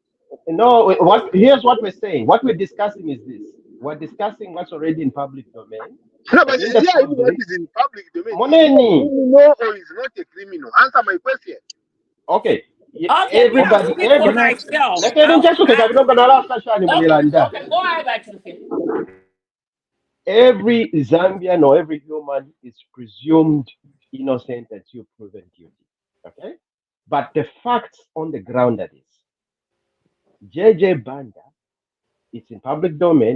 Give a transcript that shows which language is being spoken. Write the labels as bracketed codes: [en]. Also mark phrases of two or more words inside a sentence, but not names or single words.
[en] No. Here's what we're saying. What we're discussing is this. we're discussing what's already in public domain. No, But but in the yeah, even what public, is in public domain, is he a Moneni. criminal or is not a criminal? Answer my question. Okay, Okay, I'll everybody, speak for Can I? myself. [bem] Lekeni njesuke kabino banala sashani [en] Okay, [bem] mulilanda. [en] okay, go ahead, Chicken. Every Zambian or every human is presumed innocent until proven guilty. Okay, but the facts on the ground are this: JJ Banda, it's in public domain.